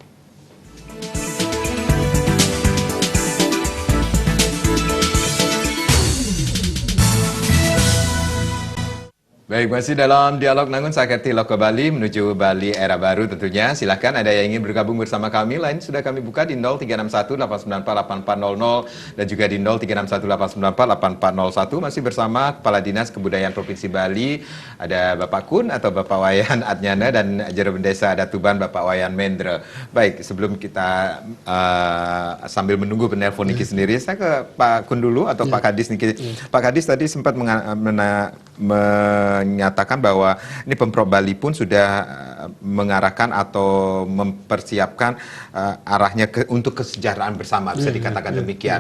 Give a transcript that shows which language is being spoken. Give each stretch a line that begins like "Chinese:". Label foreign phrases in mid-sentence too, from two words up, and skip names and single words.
Indonesian: Baik, masih dalam dialog Nangun Sakerti Loka Bali menuju Bali era baru tentunya. Silahkan ada yang ingin bergabung bersama kami. Lain sudah kami buka di 0361-894-8400 dan juga di 0361-894-8401. Masih bersama Kepala Dinas Kebudayaan Provinsi Bali. Ada Bapak Kun atau Bapak Wayan Adnyana dan Jroben Desa Adat Tuban Bapak Wayan Mendra. Baik, sebelum kita sambil menunggu penelpon Niki sendiri, saya ke Pak Kun dulu atau Pak Kadis Niki. Pak Kadis tadi sempat menyatakan bahwa ini Pemprov Bali pun sudah mengarahkan atau mempersiapkan arahnya untuk kesejahteraan bersama, bisa dikatakan demikian.